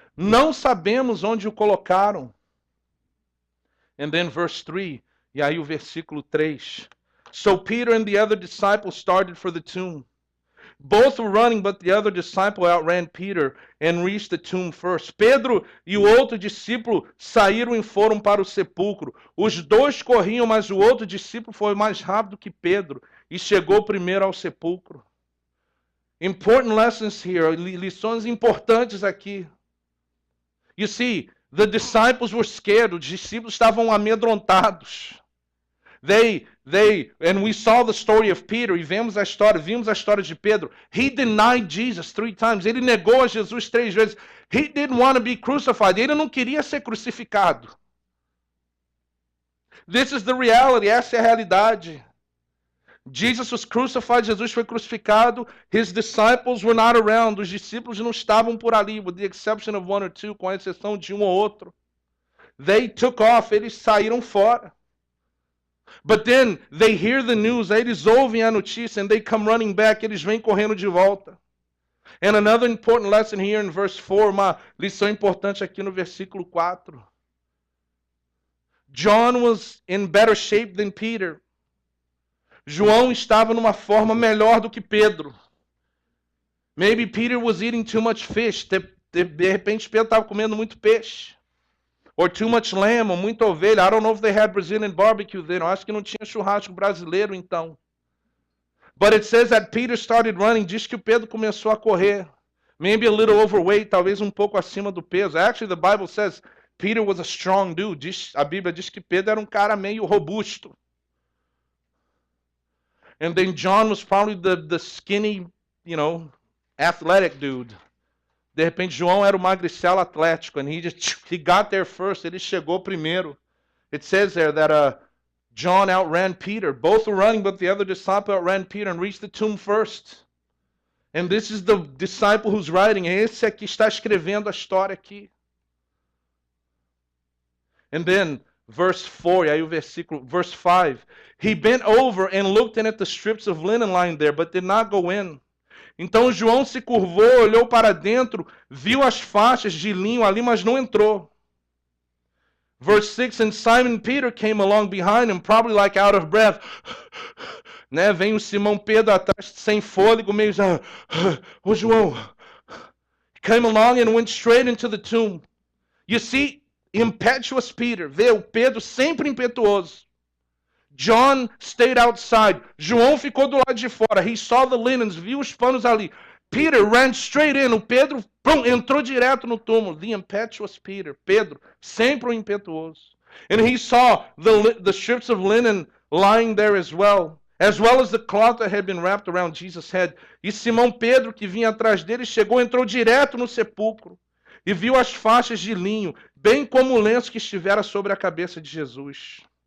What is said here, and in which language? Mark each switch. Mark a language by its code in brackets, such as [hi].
[pt] Não sabemos onde o colocaram. [en] And then verse 3, [pt] e aí o versículo 3. [en] So Peter and the other disciple started for the tomb. Both were running, but the other disciple outran Peter and reached the tomb first. [pt] Pedro e o outro discípulo saíram e foram para o sepulcro. Os dois corriam, mas o outro discípulo foi mais rápido que Pedro e chegou primeiro ao sepulcro. [en] Important lessons here, [pt] lições importantes aqui. [en] You see, the disciples were scared. [pt] Os discípulos estavam amedrontados. [en] And we saw the story of Peter, [pt] e vimos a história de Pedro. [en] He denied Jesus 3 times. [pt] Ele negou a Jesus 3 vezes. [en] He didn't want to be crucified. [pt] Ele não queria ser crucificado. [en] This is the reality. [pt] Essa é a realidade. [en] Jesus was crucified. [pt] Jesus foi crucificado. [en] His disciples were not around. [pt] Os discípulos não estavam por ali, [en] with the exception of 1 or 2, [pt] com a exceção de um ou outro. [en] They took off. [pt] Eles saíram fora. [en] But then they hear the news, [pt] eles ouvem a notícia, [en] and they come running back, [pt] eles vêm correndo de volta. [en] And another important lesson here in verse 4, [pt] uma lição importante aqui no versículo 4. [en] John was in better shape than Peter. [pt] João estava numa forma melhor do que Pedro. [en] Maybe Peter was eating too much fish. [pt] De repente Pedro estava comendo muito peixe. [en] Or too much lamb, [pt] ou muita ovelha. [en] I don't know if they had Brazilian barbecue then. [pt] Eu acho que não tinha churrasco brasileiro então. [en] But it says that Peter started running. [pt] Diz que o Pedro começou a correr. [en] Maybe a little overweight, [pt] talvez um pouco acima do peso. [en] Actually, the Bible says Peter was a strong dude. [pt] A Bíblia diz que Pedro era um cara meio robusto. [en] And then John was probably the skinny, athletic dude. [pt] De repente, João era o magricelo atlético, [en] and he got there first. [pt] Ele chegou primeiro. [en] It says there that John outran Peter. Both were running, but the other disciple outran Peter and reached the tomb first. And this is the disciple who's writing. [pt] Esse aqui está escrevendo a história aqui. [en] And then, verse 4, [pt] e aí o versículo, [en] verse 5. He bent over and looked in at the strips of linen lying there, but did not go in. [pt] Então João se curvou, olhou para dentro, viu as faixas de linho ali, mas não entrou. [en] Verse 6, and Simon Peter came along behind him, probably like out of breath. [pt] Né? Vem o Simão Pedro atrás, sem fôlego, meio já. Ô João. [en] Came along and went straight into the tomb. You see, impetuous Peter. [pt] Vê o Pedro sempre impetuoso. [en] John stayed outside. [pt] João ficou do lado de fora. [en] He saw the linens, [pt] viu os panos ali. [en] Peter ran straight in. [pt] O Pedro entrou direto no túmulo. [en] The impetuous Peter. [pt] Pedro, sempre o impetuoso. [en] And he saw the strips of linen lying there as well as the cloth that had been wrapped around Jesus' head. [pt] E Simão Pedro, que vinha atrás dele, entrou direto no sepulcro e viu as faixas de linho, bem como o lenço que estivera sobre a cabeça de Jesus.